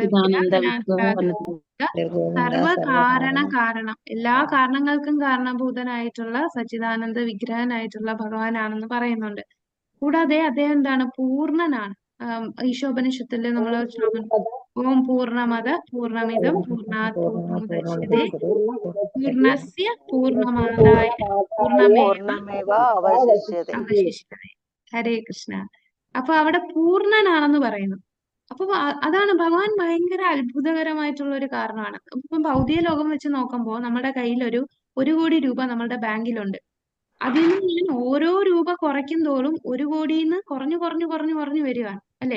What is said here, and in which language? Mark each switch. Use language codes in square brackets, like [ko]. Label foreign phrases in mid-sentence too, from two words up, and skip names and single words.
[ml] സച്ചിദാനന്ദ സർവ കാരണം, എല്ലാ കാരണങ്ങൾക്കും കാരണഭൂതനായിട്ടുള്ള സച്ചിദാനന്ദ വിഗ്രഹനായിട്ടുള്ള ഭഗവാനാണെന്ന് പറയുന്നുണ്ട്. കൂടാതെ അദ്ദേഹം എന്താണ്? പൂർണ്ണനാണ്. ഈശോപനിഷത്തില് നമ്മൾ ശ്ലോകം, [sa] ഓം പൂർണ്ണമദ പൂർണ്ണമിദം പൂർണ്ണാത് പൂർണ്ണമുദച്യതേ പൂർണ്ണസ്യ പൂർണ്ണമാദായ പൂർണ്ണമേവ അവശിഷ്യതേ. അവശിഷ്യതേ. ഹരേ കൃഷ്ണ. [ml] അപ്പൊ അവിടെ പൂർണ്ണനാണെന്ന് പറയുന്നു. അപ്പൊ അതാണ് ഭഗവാൻ ഭയങ്കര അത്ഭുതകരമായിട്ടുള്ള ഒരു കാരണമാണ്. ഇപ്പം ഭൗതിക ലോകം വെച്ച് നോക്കുമ്പോൾ നമ്മുടെ കയ്യിൽ ഒരു കോടി രൂപ നമ്മുടെ ബാങ്കിലുണ്ട്. അതിൽ നിന്ന് ഞാൻ ഓരോ രൂപ കുറയ്ക്കും തോറും 1 കോടിയിൽ നിന്ന് കുറഞ്ഞു വരികയാണ് അല്ലെ.